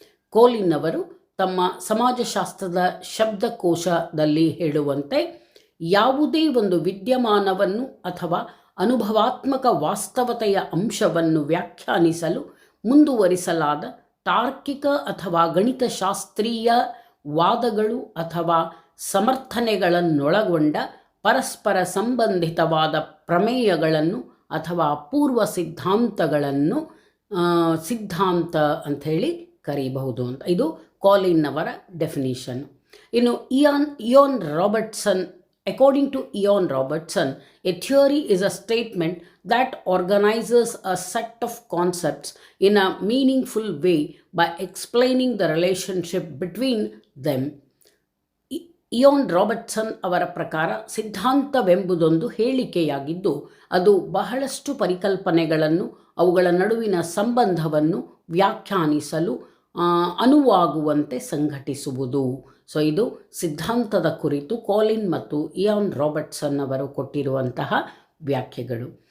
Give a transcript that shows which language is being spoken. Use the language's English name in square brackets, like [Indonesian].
[Kannada] Choline ಅವರು ತಮ್ಮ ಸಮಾಜಶಾಸ್ತ್ರದ ಶಬ್ದಕೋಶದಲ್ಲಿ ಹೇಳುವಂತೆ ಯಾವುದೇ ಒಂದು ವಿದ್ಯಮಾನವನ್ನು ಅಥವಾ ಅನುಭವಾತ್ಮಕ ವಾಸ್ತವತೆಯ ಅಂಶವನ್ನು ವ್ಯಾಖ್ಯಾನಿಸಲು ಮುಂದುವರಿಸಲಾದ ತಾರ್ಕಿಕ ಅಥವಾ ಗಣಿತಶಾಸ್ತ್ರೀಯ ವಾದಗಳು ಅಥವಾ ಸಮರ್ಥನೆಗಳನ್ನೊಳಗೊಂಡ ಪರಸ್ಪರ ಸಂಬಂಧಿತವಾದ ಪ್ರಮೇಯಗಳನ್ನು ಅಥವಾ ಪೂರ್ವ ಸಿದ್ಧಾಂತಗಳನ್ನು ಸಿದ್ಧಾಂತ ಅಂಥೇಳಿ ಕರೀಬಹುದು ಅಂತ. ಇದು ಕಾಲಿನ್ ಅವರ ಡೆಫಿನಿಷನ್. [English] ಇನ್ನು Ian Robertson, according to Ian Robertson, a theory is a statement that organizes a set of concepts in a meaningful way by explaining the relationship between them. [Kannada] Ian Robertson ಅವರ ಪ್ರಕಾರ ಸಿದ್ಧಾಂತವೆಂಬುದೊಂದು ಹೇಳಿಕೆಯಾಗಿದ್ದು ಅದು ಬಹಳಷ್ಟು ಪರಿಕಲ್ಪನೆಗಳನ್ನು ಅವುಗಳ ನಡುವಿನ ಸಂಬಂಧವನ್ನು ವ್ಯಾಖ್ಯಾನಿಸಲು ಅನುವಾಗುವಂತೆ ಸಂಘಟಿಸುವುದು. ಸೊ ಇದು ಸಿದ್ಧಾಂತದ ಕುರಿತು ಕಾಲಿನ್ ಮತ್ತು ಇಯಾನ್ ರಾಬರ್ಟ್ಸನ್ ಅವರು ಕೊಟ್ಟಿರುವಂತಹ ವ್ಯಾಖ್ಯೆಗಳು.